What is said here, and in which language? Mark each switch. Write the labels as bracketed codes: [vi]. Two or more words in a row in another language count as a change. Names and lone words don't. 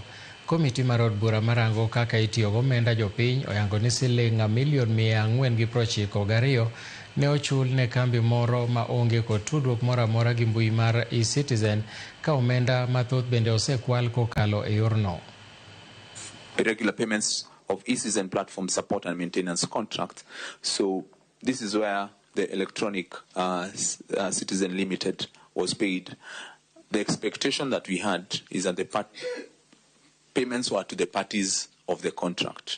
[luo] Komiti mar od bura marango kaka itiyo gomenda jopiny oyango ni siling $492 ne ochul ne kambi moro ma onge kod tudruok moro amora gi mbui mar e-Citizen ka omenda mathoth bende osekwal kokalo e yorno. [en] Irregular payments of e-Citizen platform support and maintenance contract. So this is where the electronic Citizen Limited was paid. The expectation that we had is that the payments were to the parties of the contract.